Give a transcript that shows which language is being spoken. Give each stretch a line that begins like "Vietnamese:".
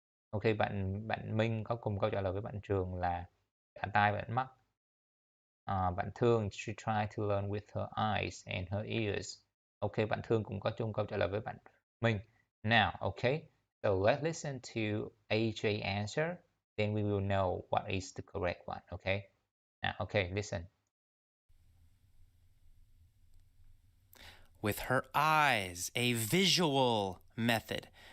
Vietnamese: Ok, bạn Minh có cùng câu trả lời với bạn Trường là cả tai và mắt.
English: Bạn Thương, she tried to learn with her eyes and her ears.
Vietnamese: Ok, bạn Thương cũng có chung câu trả lời với bạn Minh.
English: Now, okay, so let's listen to AJ answer, then we will know what is the correct one, okay? Now, okay, listen. With her eyes, a visual method.